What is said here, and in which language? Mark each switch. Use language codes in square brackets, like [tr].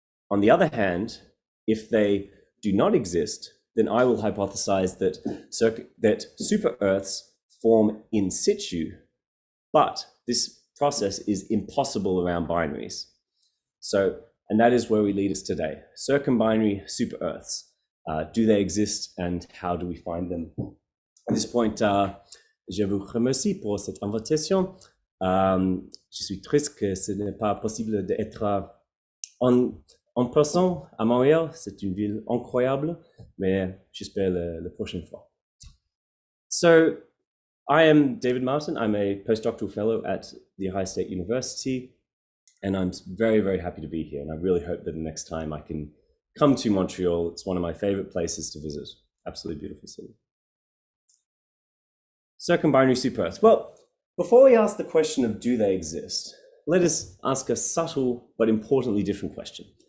[en] On the other hand, if they do not exist, then I will hypothesize that super-Earths form in situ, but this process is impossible around binaries. And that is where we lead us today. Circumbinary super-Earths. Do they exist and how do we find them? At this point, [fr] je vous remercie pour cette invitation. Je suis triste que ce n'est pas possible d'être en personne à Montréal. C'est une ville incroyable, mais j'espère la prochaine fois. [en] So, I am David Martin. I'm a postdoctoral fellow at The Ohio State University, and I'm very, very happy to be here. And I really hope that the next time I can come to Montreal. It's one of my favorite places to visit. Absolutely beautiful city. Circumbinary super-Earths. Well, before we ask the question of do they exist, let us ask a subtle but importantly different question.